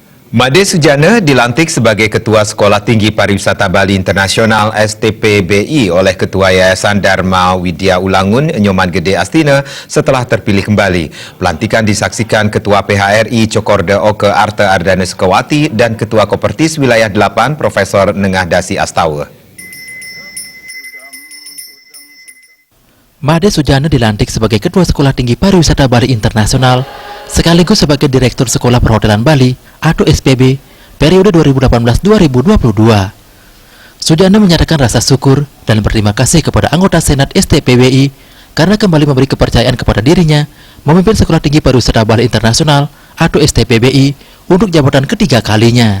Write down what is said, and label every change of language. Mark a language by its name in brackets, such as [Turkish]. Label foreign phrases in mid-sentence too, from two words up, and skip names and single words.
[Indonesian] Made Sujana dilantik sebagai Ketua Sekolah Tinggi Pariwisata Bali Internasional STPBI oleh Ketua Yayasan Dharma Widya Ulangun Nyoman Gede Astina setelah terpilih kembali. Pelantikan disaksikan Ketua PHRI Cokorda Oke Arte Ardana Sukawati dan Ketua Kopertis Wilayah 8 Profesor Nengah Dasi Astawa. Made Sujana dilantik sebagai Ketua Sekolah Tinggi Pariwisata Bali Internasional sekaligus sebagai Direktur Sekolah Perhotelan Bali atau SPB periode 2018-2022. Sujana menyatakan rasa syukur dan berterima kasih kepada anggota Senat STPBI karena kembali memberi kepercayaan kepada dirinya memimpin Sekolah Tinggi Pariwisata Bali Internasional atau STPBI untuk jabatan ketiga kalinya.